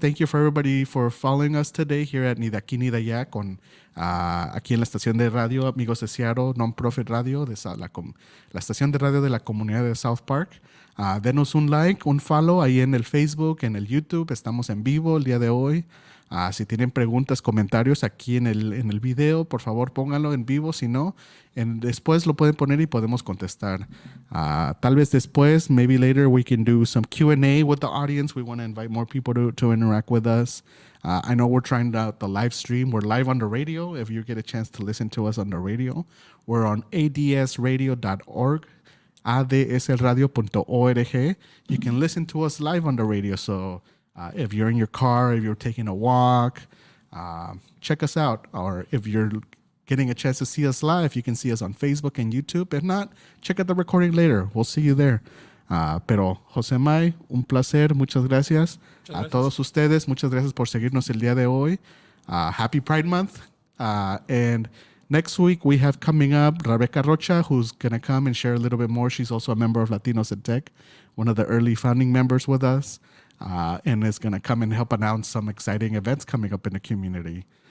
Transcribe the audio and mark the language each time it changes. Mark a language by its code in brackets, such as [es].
[en] Thank you for everybody for following us today here at [es] Ni de aquí ni de allá aquí en la estación de radio Amigos de Seattle, Non-Profit Radio, la estación de radio de la comunidad de South Park. Denos un like, un follow ahí en el Facebook, en el YouTube. Estamos en vivo el día de hoy. Si tienen preguntas, comentarios aquí en el video, por favor pónganlo en vivo. Si no, después lo pueden poner y podemos contestar. Tal vez después, [en] maybe later, we can do some Q&A with the audience. We want to invite more people to interact with us. I know we're trying out the live stream. We're live on the radio. If you get a chance to listen to us on the radio, we're on adsradio.org. adsradio.org. You can listen to us live on the radio. So if you're in your car, if you're taking a walk, check us out. Or if you're getting a chance to see us live, you can see us on Facebook and YouTube. If not, check out the recording later. We'll see you there. [es] Pero José May, un placer. Muchas gracias. A todos ustedes, muchas gracias por seguirnos el día de hoy. [en] Happy Pride Month. And next week, we have coming up Rebecca Rocha, who's going to come and share a little bit more. She's also a member of Latinos in Tech, one of the early founding members with us, and is going to come and help announce some exciting events coming up in the community.